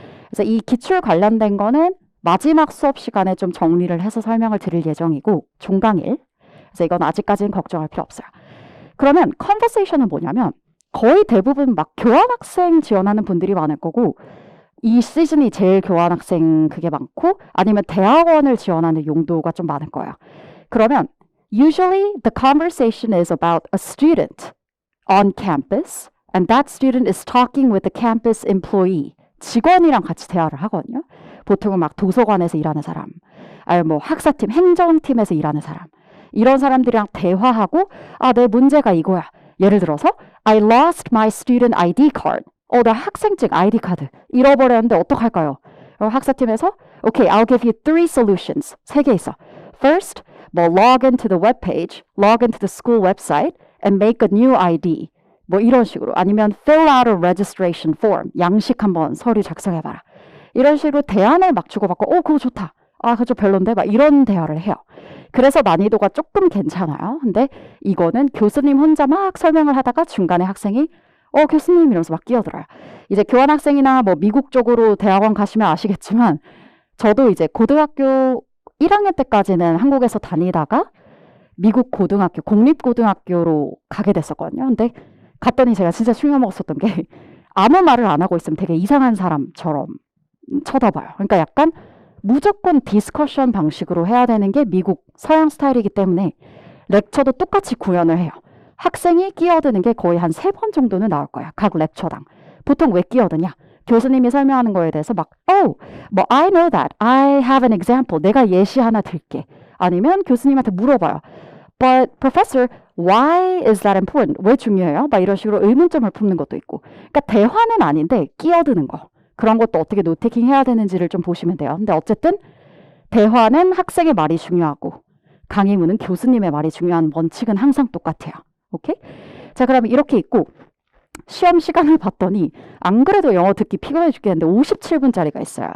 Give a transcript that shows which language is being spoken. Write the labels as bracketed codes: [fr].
[ko] 그래서 이 기출 관련된 거는 마지막 수업 시간에 좀 정리를 해서 설명을 드릴 예정이고 종강일. 그래서 이건 아직까지는 걱정할 필요 없어요. 그러면 conversation은 뭐냐면 거의 대부분 막 교환학생 지원하는 분들이 많을 거고 이 시즌이 제일 교환학생 그게 많고 아니면 대학원을 지원하는 용도가 좀 많을 거예요. 그러면 [en] usually the conversation is about a student on campus and that student is talking with the campus employee. [ko] 직원이랑 같이 대화를 하거든요. 보통은 막 도서관에서 일하는 사람, 아니면 뭐 학사팀, 행정팀에서 일하는 사람. 이런 사람들이랑 대화하고 아, 내 문제가 이거야. 예를 들어서 [en] I lost my student ID card. [ko] 나 학생증 ID 카드 잃어버렸는데 어떡할까요? 학사팀에서 [en] Okay, I'll give you 3 solutions. [ko] 3개 있어. [en] First, 뭐 log into the web page, log into the school website and make a new ID. [ko] 뭐 이런 식으로 아니면 [en] fill out a registration form. [ko] 양식 한번 서류 작성해봐라. 이런 식으로 대안을 막 주고받고 그거 좋다. 아, 그거 좀 별론데? 막 이런 대화를 해요. 그래서 난이도가 조금 괜찮아요. 근데 이거는 교수님 혼자 막 설명을 하다가 중간에 학생이 교수님 이러면서 막 끼어들어요. 이제 교환학생이나 뭐 미국 쪽으로 대학원 가시면 아시겠지만 저도 이제 고등학교 1학년 때까지는 한국에서 다니다가 미국 고등학교, 공립고등학교로 가게 됐었거든요. 근데 갔더니 제가 진짜 충격 먹었었던 게 아무 말을 안 하고 있으면 되게 이상한 사람처럼 쳐다봐요. 그러니까 약간 무조건 디스커션 방식으로 해야 되는 게 미국 서양 스타일이기 때문에 렉처도 똑같이 구현을 해요. 학생이 끼어드는 게 거의 한 3번 정도는 나올 거야. 각 렉처당. 보통 왜 끼어드냐? 교수님이 설명하는 거에 대해서 막 뭐 [en] I know that. I have an example. [ko] 내가 예시 하나 들게. 아니면 교수님한테 물어봐요. [en] But professor, why is that important? [ko] 왜 중요해요? 막 이런 식으로 의문점을 품는 것도 있고. 그러니까 대화는 아닌데 끼어드는 거. 그런 것도 어떻게 노테킹 해야 되는지를 좀 보시면 돼요. 근데 어쨌든 대화는 학생의 말이 중요하고 강의문은 교수님의 말이 중요한 원칙은 항상 똑같아요. 오케이? 자, 그러면 이렇게 있고 시험 시간을 봤더니 안 그래도 영어 듣기 피곤해 죽겠는데 57분짜리가 있어요.